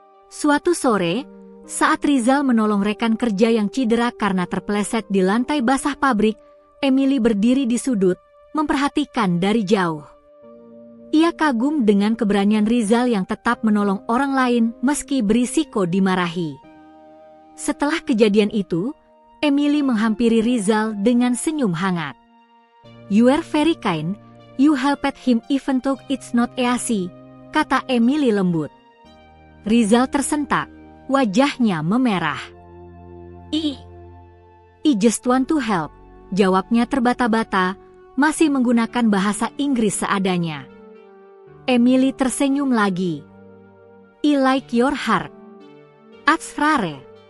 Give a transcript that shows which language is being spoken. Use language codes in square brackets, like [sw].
[id] Suatu sore, saat Rizal menolong rekan kerja yang cedera karena terpeleset di lantai basah pabrik, Emily berdiri di sudut, memperhatikan dari jauh. Ia kagum dengan keberanian Rizal yang tetap menolong orang lain meski berisiko dimarahi. Setelah kejadian itu, Emily menghampiri Rizal dengan senyum hangat. [en] "You are very kind, you helped him even though it's not easy," [id] kata Emily lembut. Rizal tersentak, wajahnya memerah. [en] I just want to help," [id] jawabnya terbata-bata, masih menggunakan bahasa Inggris seadanya. Emily tersenyum lagi. [en] "I like your heart. It's rare."